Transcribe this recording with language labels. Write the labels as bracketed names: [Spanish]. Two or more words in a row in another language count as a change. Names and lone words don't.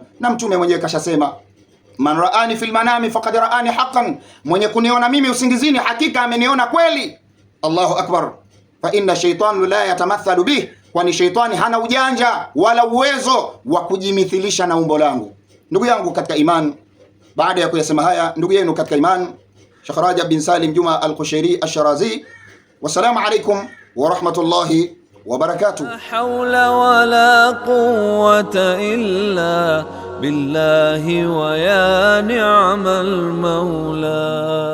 [Swahili] Na Mtume mwenyewe kashasema, [Arabic] من رآني في المنام فقد رآني حقا, [Swahili] mwenye kuniona mimi usingizini hakika ameniona kweli. [Arabic] الله أكبر. فإن الشيطان لا يتمثل به, [Swahili] kwani shaytani hana ujanja wala uwezo wa kujimithilisha na umbo langu. Ndugu yangu katika iman, baada ya kuyasema haya, ndugu yenu katika iman, Sheikh Rajab bin Salim Juma al-Qushayri ash-Shirazi. [Arabic] والسلام عليكم ورحمة الله وبركاته. لا حول ولا قوة إلا بالله ويا نعم المولى.